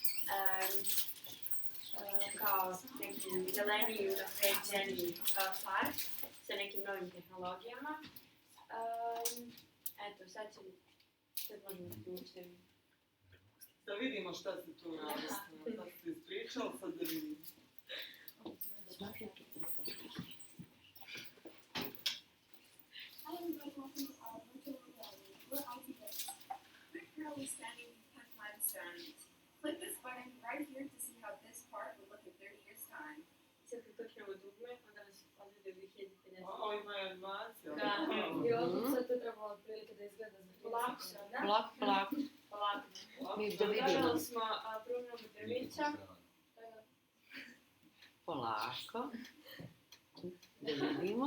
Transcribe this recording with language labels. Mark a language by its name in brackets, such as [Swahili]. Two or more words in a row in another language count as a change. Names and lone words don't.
[Bosnian] Kao neki zeleni i unapređeni park sa nekim novim tehnologijama. Eto, sad možemo uključiti. Da vidimo šta se tu radi. Sad ste ispričali, sad da vidimo. [English] Hi everybody, welcome to our virtual reality. We're IT Girls. We're currently standing in Peptide Ceramics. Click this button right here to see how this part will look in 30 years' time. [Bosnian] Sad kad kliknemo dugme, onda nas odvede u 2050. Ima je animacija. Da, i ovdje sad to treba otprilike da izgleda za 30 godina. Polako. Mi da vidimo. Dodali smo promjenu drvića. Polako. Da vidimo.